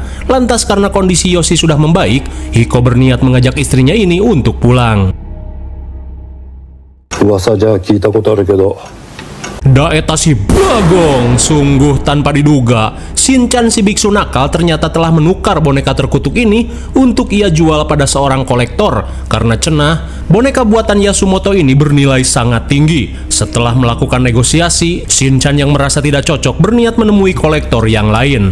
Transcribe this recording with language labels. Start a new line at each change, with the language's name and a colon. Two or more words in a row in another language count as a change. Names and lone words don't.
Indonesian: Lantas karena kondisi Yoshi sudah membaik, Hiko berniat mengajak istrinya ini untuk pulang.
Japanese: 噂じゃ聞いたことあるけど
Indonesian: Daeta si Bagong, sungguh tanpa diduga, Shinchan si biksu nakal ternyata telah menukar boneka terkutuk ini untuk ia jual pada seorang kolektor. Karena cenah, boneka buatan Yasumoto ini bernilai sangat tinggi. Setelah melakukan negosiasi, Shinchan yang merasa tidak cocok berniat menemui kolektor yang lain.